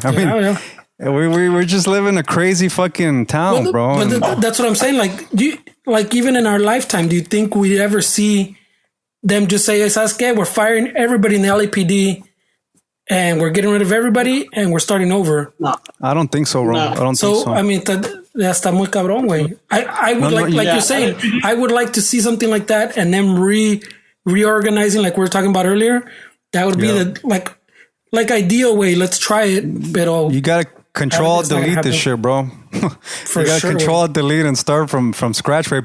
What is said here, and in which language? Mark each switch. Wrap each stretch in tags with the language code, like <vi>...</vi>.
<en>I mean, we're just living a crazy fucking town, bro. But that's what I'm saying. Like, even in our lifetime, do you think we'd ever see them just say,</en> <es>"¿Sabes qué?</es> <en>We're firing everybody in the LAPD. And we're getting rid of everybody, and we're starting over"? No, I don't think so, bro. No. I don't think so. I mean,</en> <es>ya está muy cabrón, güey.</es> <en>I would you're saying, I would like to see something like that, and then reorganizing, like we were talking about earlier. That would be the like ideal way. Let's try it, but you gotta control delete this shit, bro. You gotta control delete and start from scratch, right?</en>